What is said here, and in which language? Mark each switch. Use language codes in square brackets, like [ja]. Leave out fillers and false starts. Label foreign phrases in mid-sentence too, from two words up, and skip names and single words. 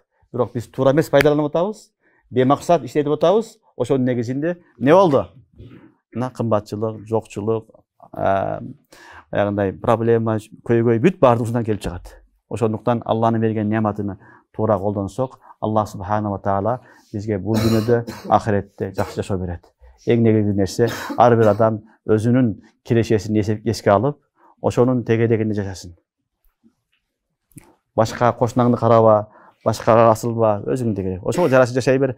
[ky] Бирок биз туура эмес пайдаланып атабыз, бемаксат иштетип атабыз. Ошонун негизинде эмне болду? Мына кымбатчылык, жокчулук, аягындай проблема, көйгөй бүт баардыгынан келип чыгат. Ошондуктан Алланын берген неаматыны туура колдонсок, [ar] الله سبحانه وتعالى [ky] бизге бул дүйнөдө, ахиретте жакшы жашоо берет. Эң негизги нерсе ар бир адам өзүнүн кирешесин эске алып, ошонун тегедегинде жашасын. Башка кошунаңды караба, башкага асылба, өзүңдө керек. Ошого жараша жашай бер.